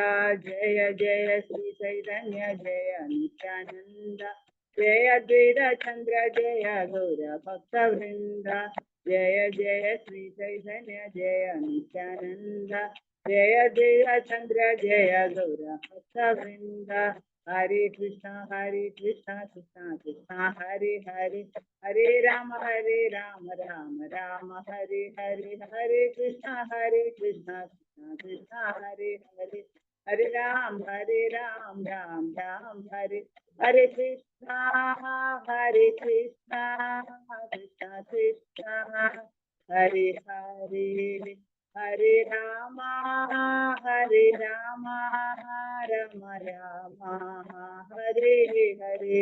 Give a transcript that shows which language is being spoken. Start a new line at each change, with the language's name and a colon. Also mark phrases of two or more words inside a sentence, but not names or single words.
Sanskrit: ജയ ജയ ശ്രീ ചൈതന്യ ജയ നിത്യാനന്ദ ജയ ദ്വൈത ചന്ദ്ര ജയ ഗൗരഭക്തവൃന്ദ. ജയ ജയ ശ്രീ ചൈതന്യ ജയ നിത്യാനന്ദ ജയ ദ്വൈത ചന്ദ്ര ജയ ഗൗരഭക്തവൃന്ദ. ഹരേ കൃഷ്ണ കൃഷ്ണ കൃഷ്ണ ഹരേ ഹരേ, ഹരേ രാമ രാമ രാമ ഹരേ ഹരേ. ഹരേ കൃഷ്ണ കൃഷ്ണ കൃഷ്ണ ഹരേ ഹരേ, ഹരേ രാം രാം രാം ഹരേ. ഹരേ കൃഷ്ണ കൃഷ്ണ കൃഷ്ണ ഹരേ ഹരേ, ഹരേ രാമ രാമ രാമ ഹരേ ഹരേ.